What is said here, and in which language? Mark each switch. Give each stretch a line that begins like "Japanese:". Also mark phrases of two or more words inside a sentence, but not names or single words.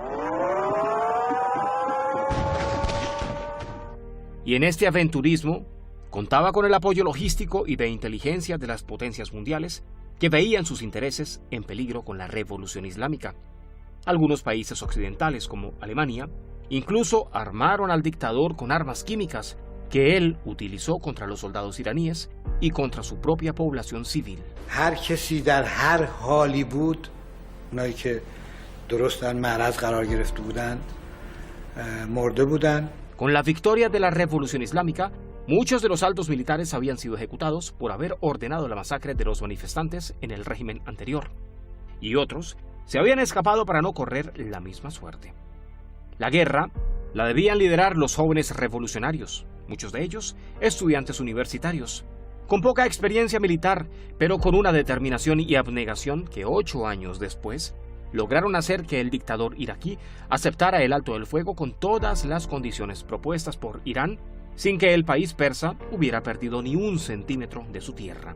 Spanish: Y en este aventurismo contaba con el apoyo logístico y de inteligencia de las potencias mundiales que veían sus intereses en peligro con la Revolución Islámica. Algunos países occidentales, como Alemania, incluso armaron al dictador con armas químicas que él utilizó contra los soldados iraníes y contra su propia población civil.
Persian: هر کسی در هر حالی بود، اونایی که درست در معرض قرار گرفته بودند، مرده بودند.
Spanish: Con la victoria de la Revolución Islámica, muchos de los altos militares habían sido ejecutados por haber ordenado la masacre de los manifestantes en el régimen anterior, y otros se habían escapado para no correr la misma suerte. La guerra la debían liderar los jóvenes revolucionarios, muchos de ellos estudiantes universitarios, con poca experiencia militar, pero con una determinación y abnegación que 8 años después lograron hacer que el dictador iraquí aceptara el alto el fuego con todas las condiciones propuestas por Irán, sin que el país persa hubiera perdido ni 1 centímetro de su tierra.